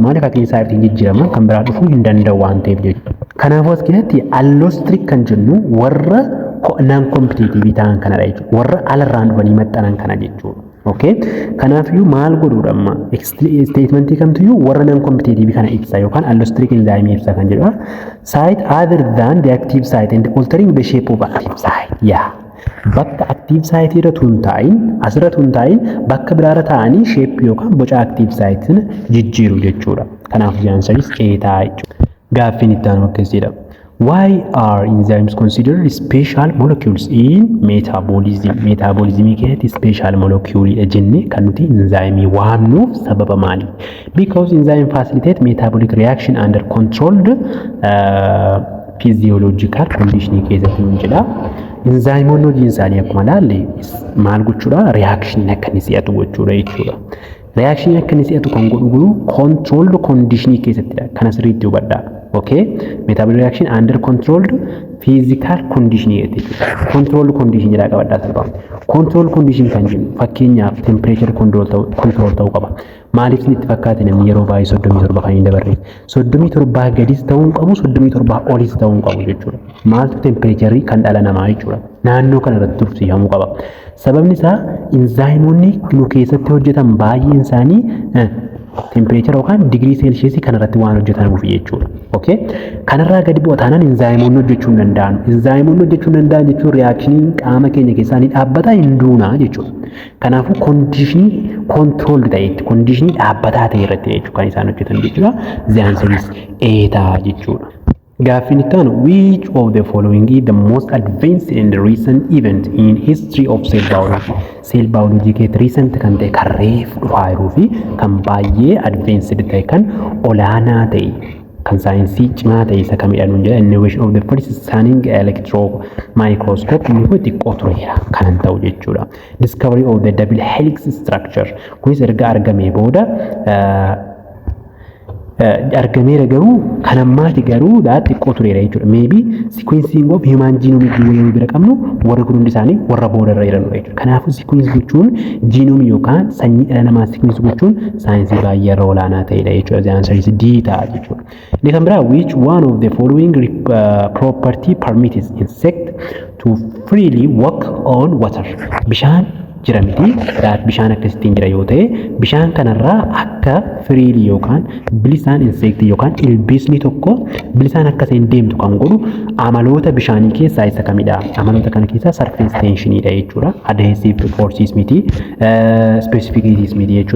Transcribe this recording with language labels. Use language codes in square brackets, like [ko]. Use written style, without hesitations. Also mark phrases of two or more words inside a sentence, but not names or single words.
[om] Maaliif active saayitiin jijjiirama kan biraa dhufuu hin danda'u waan ta'eef jechuudha. Kanaafuu as keessatti allostric kan jennu warra [en] non competitive [om] ta'an kanadha jechuudha. Warra alarraan dhufanii maxxanan kana jechuudha. [en] Okay? [om] Kanaafiyyuu maal godhuudha amma statementii kamtiyyuu warra [en] non competitive [om] kana ibsa yookaan [en] allostric enzyme [om] ibsa kan jedhudha. [en] Site other than the active site and altering the shape of active site. Yeah. [om] Bakka [en] active site [om] irra tun ta'in asirra tun ta'in bakka biraarra ta'anii shape yookaan boca [en] active site [om] jijjiiru jechuudha. Kanaaf jaansaris eetaa jechuudha. Gaaffiin itti aanu akkas jedha. [en] Why are enzymes considered special molecules in metabolism? [om] Metabolism keessatti [en] special molecule [om] jenne kan nuti enzyme waamnuuf sababa maali? [en] Because enzyme facilitate metabolic reaction under controlled physiological condition [om] keessatti nun jedha. Enzyme hojiin isaanii akkuma ilaalle maal gochuudha? Reaction akka inni si'atu gochuudha jechuudha. Reaction akka inni si'atu kan godhu [en] controlled condition [om] keessattidha. Kana sirriitti hubadhaa. [en] Okay? Metabolic reaction under controlled physical condition jechuudha. Controlled condition [om] jedhaa qabadhaa salphaa. [en] Controlled condition [om] kan jennu fakkeenyaaf [en] temperature control [om] ta'uu qaba. Maaliif itti fakkaate namni yeroo baay'ee 37 kan hin dabarre? 37 gadis ta'uu hin qabu, 37 olis ta'uu hin qabu jechuudha. Maaltu temperature kan dhala namaa jechuudha. Naannoo kana irratti tursiifamuu qaba. Sababni isaa enzymoonni nu keessatti hojjetan baay'een isaanii temperature yookaan [en] degree celsius [om] kan irratti waan hojjetamuuf jechuudha. [en] Okay? [om] Kanarraa gadi bu'aa taanaan enzymoonni hojjechuu hin danda'an. Enzymoonni hojjechuu hin danda'an jechuun reactioniin qaama keenya keessaa ni dhaabbata hin duunaa jechuudha. Kanaafuu conditionii controlled ta'etti, conditionii dhaabbataa ta'e irratti jechuudha kan isaan hojjetan jechuudha. [en] The answer is [om] eetaa jechuudha. Gaaffiin itti aanu, [en] which of the following is the most advanced and recent event in history of cell biology? Cell biology [om] keessatti recent kan ta'e kan reefu dhufaa jiruu fi kan baay'ee advanced ta'e kan olaanaa ta'e kan saayinsii cimaa ta'e isa kamidha nuun jedha. [en] Innovation of the first scanning electron microscope [om] inni kun xiqqoo tureera kan ta'u jechuudha. [en] Discovery of the double helix structure [om] kunis erga argamee booda argameera garuu kan ammaati garuu xiqqoo tureera jechuudha. [en] Maybe sequencing of human genome [om] yoo bira qabnu warri kun hundi isaanii warra boodarra jiranidha jechuudha. Kanaafuu sequence gochuun genome yookaan sanyii dhala namaa sequence gochuun saayinsii baay'ee irra olaanaa ta'edha jechuudha. [en] The answer is D [om] ta'a jechuudha. Inni kan biraa, [en] which one of the following property permits insect to freely walk on water? [om] Bishaan jira miti. Daat bishaan akkasittiin jira yoo ta'e bishaan kanarraa akka firiilii yookaan bilisaan insektii yookaan ilbiisni tokko bilisaan akkasiin deemtu kan godhu amaloota bishaanii keessaa isa kamidha? Amaloota kana keessaa [en] surface tensionidha [om] jechuudha. [en] Adhesive forces [om] miti, specificities miti jechuudha.